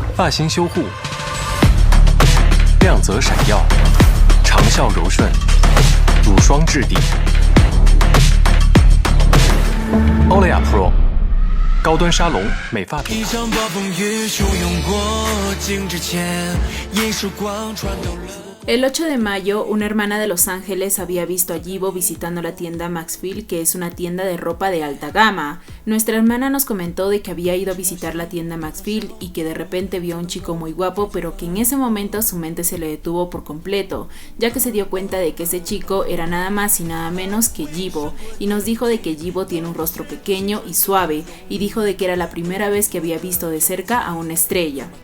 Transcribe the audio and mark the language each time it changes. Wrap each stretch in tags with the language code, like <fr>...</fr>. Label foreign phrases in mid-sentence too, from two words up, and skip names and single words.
<zh>星修护，亮泽闪耀，长效柔顺，乳霜质地。欧莱雅 Pro 高端沙龙美发品牌。</zh> <es>El 8 de mayo, una hermana de Los Ángeles había visto a Yibo visitando la tienda Maxfield, que es una tienda de ropa de alta gama. Nuestra hermana nos comentó de que había ido a visitar la tienda Maxfield y que de repente vio a un chico muy guapo, pero que en ese momento su mente se le detuvo por completo, ya que se dio cuenta de que ese chico era nada más y nada menos que Yibo, y nos dijo de que Yibo tiene un rostro pequeño y suave, y dijo de que era la primera vez que había visto de cerca a una estrella.</es>